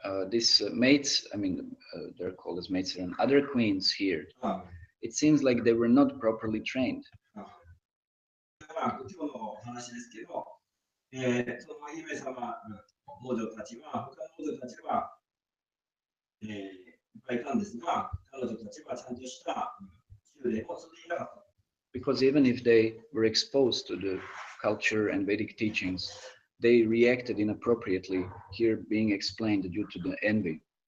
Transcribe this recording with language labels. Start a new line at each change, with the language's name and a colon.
English: These maids, I mean, they're called as maids, and other queens here, it seems like they were not properly trained.
Japanese: 今日の話ですけど、その姫様、王女たちは、他の王女たちは、いっぱいいたんですが、彼女たちはちゃんとした修練を積んでいなかった。
English: Because even if they were exposed to the culture and Vedic teachings, they reacted inappropriately, here being explained due to the envy.